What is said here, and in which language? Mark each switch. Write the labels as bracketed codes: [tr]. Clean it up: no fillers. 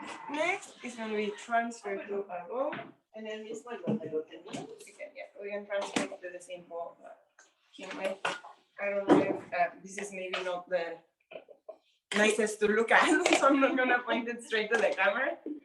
[en] Next is going to be transferred to a bowl. [es] En el mismo donde lo teníamos. [en] We can transfer it to the same bowl. I don't know if this is maybe not the nicest to look at, so I'm not going to point it straight to the camera.